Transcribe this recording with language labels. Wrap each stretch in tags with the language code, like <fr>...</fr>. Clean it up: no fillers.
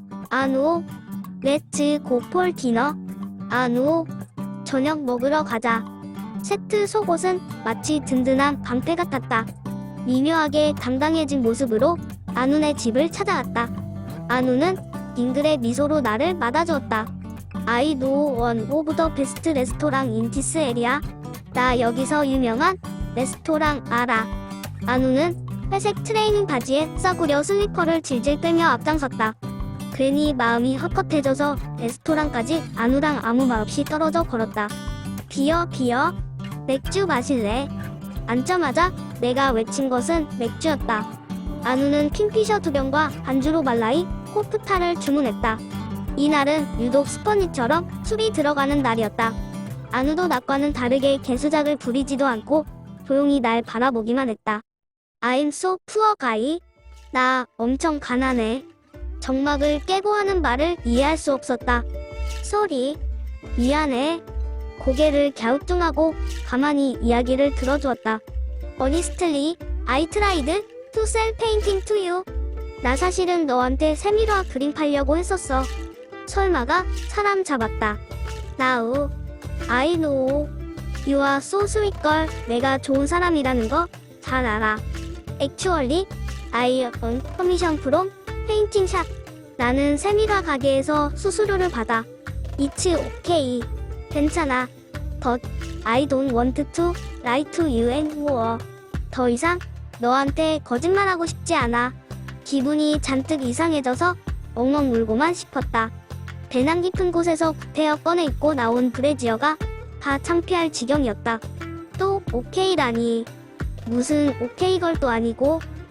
<en>안우, 렛츠 고 폴 디너. 안우,</en> <ko>저녁 먹으러 가자. 세트 속옷은 마치 든든한 방패 같았다. 미묘하게 당당해진 모습으로 안우네 집을 찾아왔다. 안우는 빙글의 미소로 나를 맞아주었다.</ko> <en>I know one of the best restaurant in this area.</en> <ko>나 여기서 유명한 레스토랑 알아. 안우는 회색 트레이닝 바지에 싸구려 슬리퍼를 질질 끌며 앞장섰다. 괜히 마음이 헛헛해져서 레스토랑까지 안우랑 아무 말 없이 떨어져 걸었다. 비어. 맥주 마실래? 앉자마자 내가 외친 것은 맥주였다. 안우는 킹피셔 2병과 반주로 말라이 코프타를 주문했다. 이날은 유독 스퍼니처럼 술이 들어가는 날이었다. 안우도 낮과는 다르게 개수작을 부리지도 않고 조용히 날 바라보기만 했다.</ko> <en>I'm so poor guy.</en> <ko>나 엄청 가난해. 정막을 깨고 하는 말을 이해할 수 없었다.</ko> <en>Sorry.</en> <ko>미안해. 고개를 갸우뚱하고 가만히 이야기를 들어주었다.</ko> <en>Honestly, I tried to sell painting to you.</en> <ko>나 사실은 너한테 세밀화 그림 팔려고 했었어. 설마가 사람 잡았다.</ko> <en>Now, I know. You are so sweet girl.</en> <ko>내가 좋은 사람이라는 거 잘 알아.</ko> <en>Actually, I earn commission from painting shop.</en> <ko>나는 세밀화 가게에서 수수료를 받아.</ko> <en>It's okay.</en> <ko>괜찮아.</ko> <en>But I don't want to lie to you anymore.</en> <ko>더 이상 너한테 거짓말하고 싶지 않아. 기분이 잔뜩 이상해져서 엉엉 울고만 싶었다. 배낭 깊은 곳에서 구태여 꺼내 입고 나온 브래지어가 다 창피할 지경이었다. 또 오케이라니. 무슨 오케이걸도 아니고.</ko>